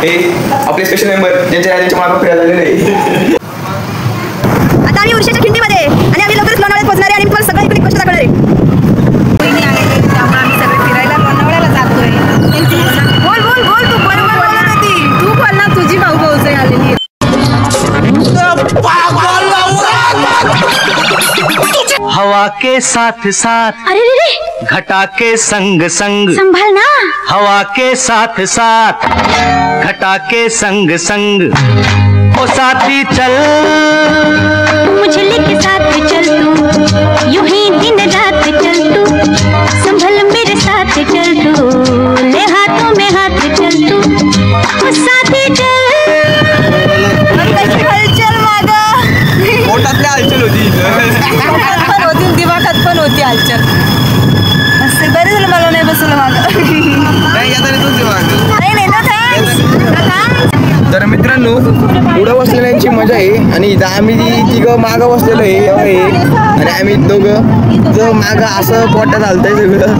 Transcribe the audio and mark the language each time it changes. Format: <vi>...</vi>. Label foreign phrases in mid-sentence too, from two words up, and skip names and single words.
<mr>हे आपले स्पेशल मेंबर ज्यांच्या मागे फिरायला झालेले आहे. आता आम्ही उर्षाच्या खिंडीमध्ये आणि आम्ही लवकरच लोणावळ्यात पोहोचणार आहे आणि तुम्हाला सगळं इकडे कष्ट दाखवणार आहे. त्यामुळे आम्ही सगळे फिरायला लोणावळ्याला जातोय. बोल बोल बोल, तू बरोबर बोलणार होती. तू बोल ना, तुझी भाऊ भाऊजाई आलेली.</mr> <hi>हवा के साथ साथ, अरे रे, घटा के संग संग, संभाल ना. हवा के साथ साथ, घटा के संग संग, ओ साथी चल, मुझे लेके साथ चल तू, यूं ही दिन रात चल तू, संभल मेरे साथ चल तू, ले हाथों में हाथ चल तू, ओ साथी चल.</hi> <mr>हलचल मागा पोटातल्या हलचल होती, दिमागात पण होती हलचल. मस्त बरं झालं मला नाही बसवलं मागं. नाही तर मित्रांनो, पुढं बसलेल्यांची मजा आहे आणि आम्ही तिघं मागं बसलेलो आहे आणि आम्ही दोघं जो मागं असं पोटात चालतंय सगळं.</mr>